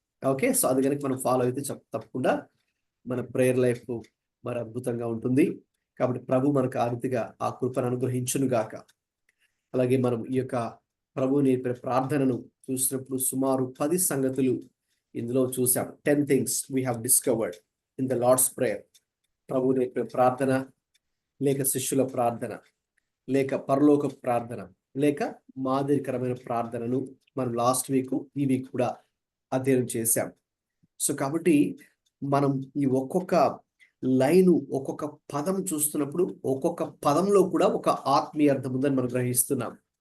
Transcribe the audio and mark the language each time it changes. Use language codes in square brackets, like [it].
[te] Okay, so అది కనుక మనం ఫాలో అయితే తప్పకుండా మన ప్రేయర్ లైఫ్ మరి అద్భుతంగా ఉంటుంది. కాబట్టి ప్రభు మనకు ఆ రీతిగా ఆ కృపను అనుగ్రహించును గాక. అలాగే మనం ఈ యొక్క ప్రభు నేర్పిన ప్రార్థనను చూసినప్పుడు సుమారు 10 సంగతులు ఇందులో చూసాం. [en] 10 things we have discovered in the Lord's Prayer. [te] ప్రభు నేర్పిన ప్రార్థన, లేక శిష్యుల ప్రార్థన, లేక పరలోక ప్రార్థన, లేక మాదిరికరమైన ప్రార్థనను మనం లాస్ట్ వీక్ ఈ వీక్ కూడా అధ్యయనం చేశాం. సో కాబట్టి మనం ఈ ఒక్కొక్క లైను, ఒక్కొక్క పదం చూస్తున్నప్పుడు ఒక్కొక్క పదంలో కూడా ఒక ఆత్మీయ అర్థం ఉందని మనం గ్రహిస్తున్నాం.